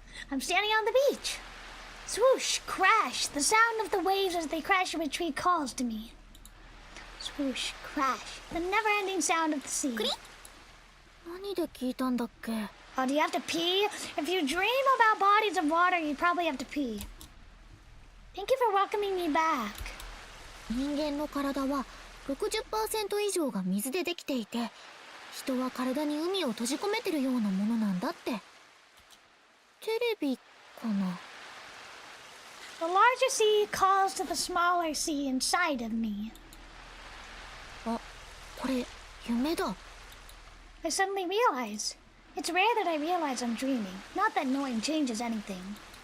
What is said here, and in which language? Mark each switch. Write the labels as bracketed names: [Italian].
[English] I'm standing on the beach. Swoosh, crash. The sound of the waves as they crash into a tree calls to me. Swoosh, crash. The never-ending sound of the sea. [Japanese] 何で聞いたんだっけ？ [English] Oh, do you have to pee? If you dream about bodies of water, you probably have to pee. Thank you for welcoming me back. [Japanese] 人間の体は 60% 以上が水でできていて、人は体に海を閉じ込めてるようなものなんだって。テレビかな？ [English] The larger sea calls to the smaller sea inside of me. [Japanese] あ、これ夢だ。 [English] I suddenly realize. It's rare that I realize I'm dreaming, not that knowing changes anything.